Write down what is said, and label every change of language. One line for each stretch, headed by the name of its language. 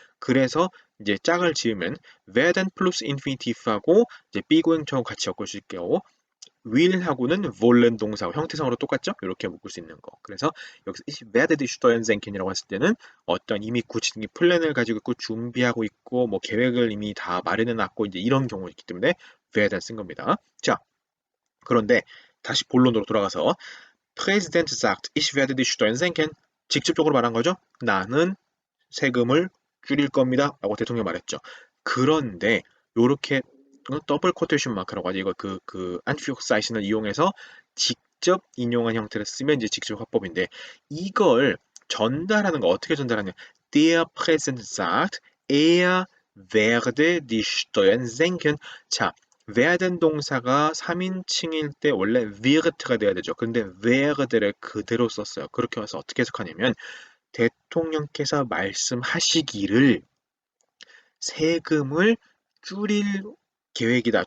Korean: 그래서 이제 짝을 지으면 werden plus infinitive하고 이제 be going to하고 같이 엮을 수 있게요. will하고는 wollen 동사고 형태상으로 똑같죠? 이렇게 묶을 수 있는 거. 그래서 여기서
German: ich werde die Steuern senken
Korean: 이라고 했을 때는 어떤 이미 구체적인 플랜을 가지고 있고 준비하고 있고 뭐 계획을 이미 다 마련해 놨고 이제 이런 경우가 있기 때문에 werden 쓴 겁니다. 자, 그런데 다시 본론으로 돌아가서
German: Präsident sagt, ich werde die Steuern senken.
Korean: 직접적으로 말한 거죠. 나는 세금을 줄일 겁니다. 라고 대통령이 말했죠. 그런데 요렇게 더블 코테이션 마크라고 하죠. 이거 안티옥사이신을 이용해서 직접 인용한 형태를 쓰면 이제 직접 화법인데 이걸 전달하는 거 어떻게 전달하냐?
German: Der Präsident sagt, er werde die Steuern senken.
Korean: 자, werden 동사가 3인칭일 때 원래 wird가 돼야 되죠. 근데 werde를 그대로 썼어요. 그렇게 해서 어떻게 해석하냐면 대통령께서 말씀하시기를 세금을 줄일 계획이다.